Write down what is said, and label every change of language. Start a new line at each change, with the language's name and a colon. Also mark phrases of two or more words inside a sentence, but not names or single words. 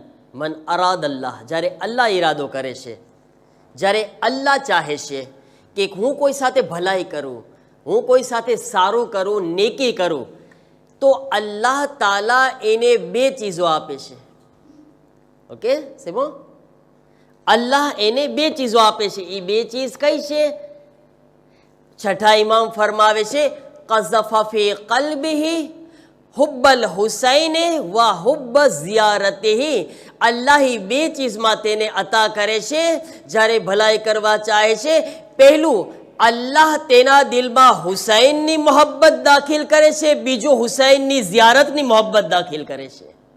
Arabic: من أراد الله,
Gujarati: જ્યારે અલ્લાહ ઈરાદો કરે છે, જ્યારે અલ્લાહ ચાહે છે કે હું કોઈ સાથે ભલાઈ કરું, હું કોઈ સાથે સારું કરું, નેકી કરું, તો અલ્લાહ તાલા એને બે ચીજો આપે છે. ઓકે સેબો, અલ્લાહ એને બે ચીજો આપે છે. એ બે ચીજ કઈ છે? છઠ્ઠા ઇમામ ફરમાવે છે,
Arabic: قذف في قلبه حب الحسين وحب زيارته.
Gujarati: અલ્લાહ બે ચીજમાં તેને અતા કરે છે જ્યારે ભલાઈ કરવા ચાહે છે. પહેલું, અલ્લાહ તેના દિલમાં હુસૈનની મોહબ્બત દાખિલ કરે છે. બીજું, હુસૈનની ઝિયારતની મોહબ્બત દાખિલ કરે છે.